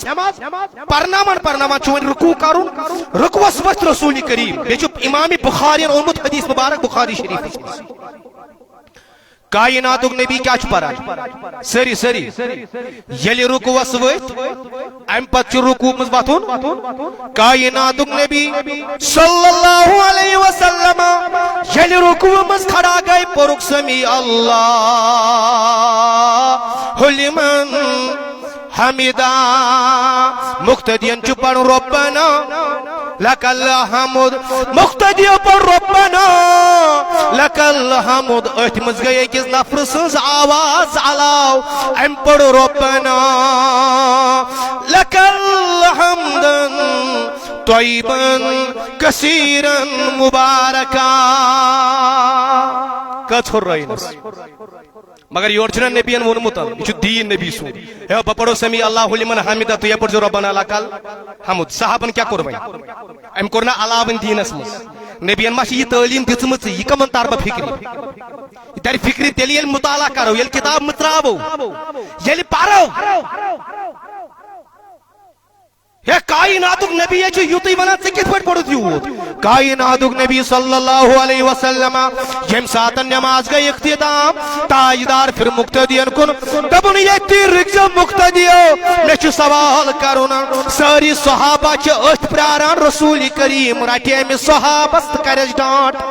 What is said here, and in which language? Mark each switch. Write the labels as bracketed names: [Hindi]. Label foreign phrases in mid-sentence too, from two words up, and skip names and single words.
[Kashmiri] پرناوان چھُ وۄنۍ رکوع کرُن رکوعس ؤتھۍ رسول کریم بیٚیہِ چھُ امام بخارین اوٚنمُت حدیث مبارک بخاری شریفس منٛز کائناتُک نبی کیٛاہ چھُ پران سٲری ییٚلہِ رکوعس ؤتھۍ امہِ پتہٕ چھُ رکوع منٛز وتھُن کائناتُک نبی [Arabic] صلی اللہ علیہ وسلم [Kashmiri] ییٚلہِ رکوع منٛز کھڑا گٔے پوٚرُکھ سمی [Arabic] اللہ لمن حمیدہ [Kashmiri] مقتدین چھُ پرُن [Arabic] ربنا لک الحمد [Kashmiri] مقتدیو پر [Arabic] ربنا لک الحمد [Kashmiri] أتھۍ منٛز گٔے أکِس نفرٕ سٕنٛز آواز علاو أمۍ پوٚر ربنا [Arabic] لک الحمد طیبن کثیرن مبارکا [Kashmiri] کٔژ ہُررٲینس مگر یور چھُنہ نبیَن ووٚنمُت یہِ چھُ دیٖن نبی سُنٛد ہے بہٕ پرو [Arabic] سمی اللہ لمن حمیدہ [Kashmiri] تُہۍ پٔرزیو [Arabic] ربنا لک الحمد [Kashmiri] صحابن کیٛاہ کوٚر وۄنۍ أمۍ کوٚر نہ علاوٕنۍ دیٖنس منٛز نبیَن ما چھِ یہِ تعلیٖم دِژمٕژ یہِ کمن تر بہٕ فکرِ یہِ ترِ فکرِ تیٚلہِ ییٚلہِ مطالعہ کرو ییٚلہِ کتاب مٔژراوو ییٚلہِ پرو ہے کائناتُک نبی چھُ یُتُے ونان ژٕ کِتھ پٲٹھۍ پوٚرُتھ یوٗت کائناتُک نبی [Arabic] صلی اللہ علیہ وسلم [Kashmiri] ییٚمہِ ساتہٕ نماز گٔے اختتام تاجدار پھِر مقتدین کُن دوٚپُن ییٚتہِ رُکزیو مقتدیو مےٚ چھُ سوال کرُن سٲری صحابہ چھِ أتھۍ پراران رسول کریم رٹہِ أمِس صحابس تہٕ کرٮ۪س ڈانٹ